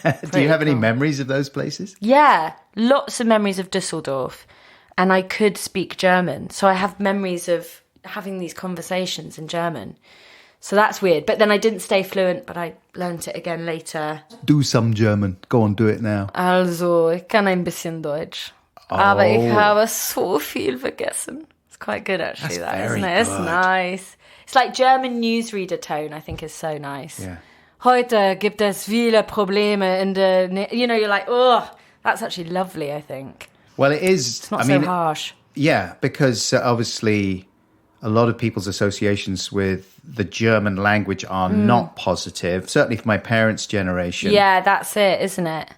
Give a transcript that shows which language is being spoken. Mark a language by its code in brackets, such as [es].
[en] Do you have any memories of those places? Yeah, lots of memories of Dusseldorf. And I could speak German. So I have memories of having these conversations in German. So that's weird. But then I didn't stay fluent, but I learnt it again later. Do some German. Go on, do it now. [de] Also, ich kann ein bisschen Deutsch. Aber ich habe so viel vergessen. [en] It's quite good, actually, isn't it? It's nice. It's like German newsreader tone, I think, is so nice. Yeah. [de] Heute gibt es viele Probleme in der... [en] you're like, oh, that's actually lovely, I think. Well, it is... It's not so harsh. Yeah, because obviously... a lot of people's associations with the German language are not positive, certainly for my parents' generation. Yeah, that's it, isn't it?